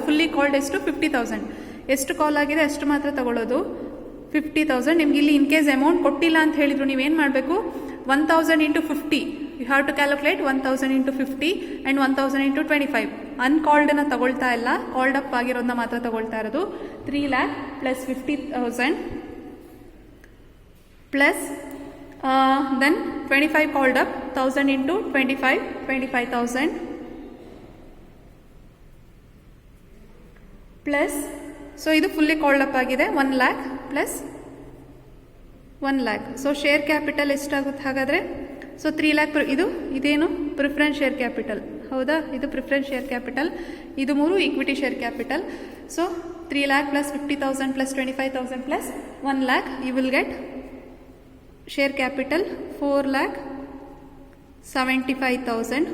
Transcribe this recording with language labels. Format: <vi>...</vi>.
<kn>Fully called ಎಷ್ಟು, 50,000. ಎಷ್ಟು ಕಾಲ್ ಆಗಿದೆ ಅಷ್ಟು ಮಾತ್ರ ತಗೊಳ್ಳೋದು, 50,000. ನಿಮ್ಗೆ ಇಲ್ಲಿ ಇನ್ ಕೇಸ್ ಅಮೌಂಟ್ ಕೊಟ್ಟಿಲ್ಲ ಅಂತ ಹೇಳಿದ್ರು ನೀವೇನು ಮಾಡಬೇಕು, 1,000 into 50.</kn> <en>You have to calculate 1,000 into 50 and 1,000 into 25.</en> <kn>ಅನ್ಕಾಲ್ಡನ್ನ ತಗೊಳ್ತಾ ಇಲ್ಲ, ಕಾಲ್ಡ್ ಅಪ್ ಆಗಿರೋದನ್ನ ಮಾತ್ರ ತಗೊಳ್ತಾ ಇರೋದು.</kn> <en>3 lakh plus 50,000 plus then 25 called up, 1,000 into 25, 25,000 plus, so</en> <kn>ಇದು</kn> <en>fully called up</en> <kn>ಆಗಿದೆ</kn> <en>1 lakh plus 1 lakh.</en> <kn>So share capital ಎಷ್ಟಾಗುತ್ತೆ ಹಾಗಾದರೆ, ಸೊ 3 lakh. ಇದೇನು ಪ್ರಿಫರೆನ್ಸ್ ಶೇರ್ ಕ್ಯಾಪಿಟಲ್, ಹೌದಾ. ಇದು ಪ್ರಿಫರೆನ್ಸ್ ಶೇರ್ ಕ್ಯಾಪಿಟಲ್, ಇದು 3 equity share capital.</kn> <en>So 3 lakh plus 50,000 plus 25,000 plus 1 lakh, you will get share capital 4,75,000.</en>